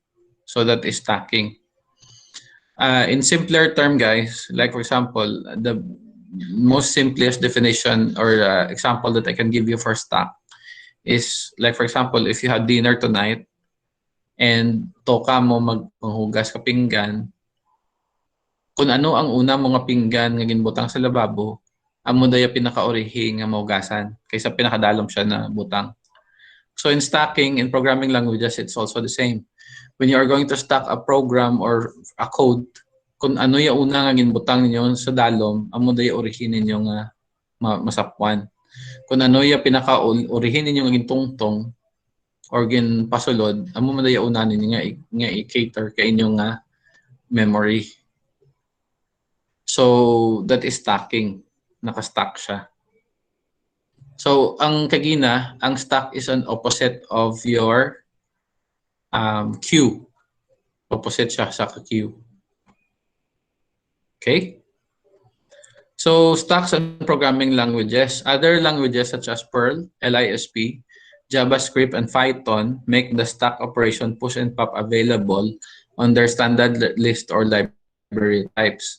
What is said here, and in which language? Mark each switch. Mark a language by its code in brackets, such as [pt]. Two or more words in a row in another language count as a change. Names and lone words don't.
[en] So that is stacking. In simpler term, guys, like for example, the most simplest definition or example that I can give you for stack is like for example, if you had dinner tonight and [hil] toka mo maghugas ka pinggan, kung ano ang una mga pinggan nga ginbutang sa lababo, amo daya pinakaorihi nga maugasan kaysa pinakadalom siya na butang. [en] So in stacking, in programming languages, it's also the same. When you are going to stack a program or a code, [hil] kung ano yung una nga ginbutang ninyo sa dalom, amo daya orihin ninyo nga masapwan. Kung ano yung pinaka-orihin ninyo nga gintungtong or ginpasulod, amo man daya una ninyo nga i-cater kay inyong nga memory. [en] So that is stacking. [hil] Naka-stack siya. So ang kagina, ang stack [en] is an opposite of your queue. [hil] Opposite siya sa queue. Okay? [en] So stacks and programming languages. Other languages such as Perl, LISP, JavaScript, and Python make the stack operation push and pop available on their standard list or library types.